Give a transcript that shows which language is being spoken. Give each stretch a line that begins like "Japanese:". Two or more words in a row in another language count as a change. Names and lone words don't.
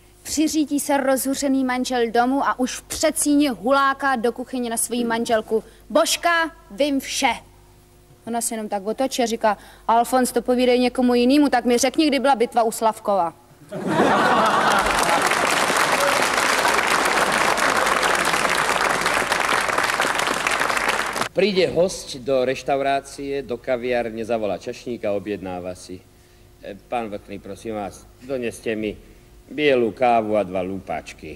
Czech: přiřítí se rozhuřený manžel domů a už v předsíni huláká do kuchyně na svoji manželku. Božka, vím vše. Ona se jenom tak otočí a říká, Alfons, to povídej někomu jinému, tak mi řekni, kdy byla bitva u Slavkova.
Slovak: Príde hosť do reštaurácie, do kaviárne, zavolá čašníka, objednáva si. Pán Vrchný, prosím vás, doneste mi bielú kávu a 2 lúpačky.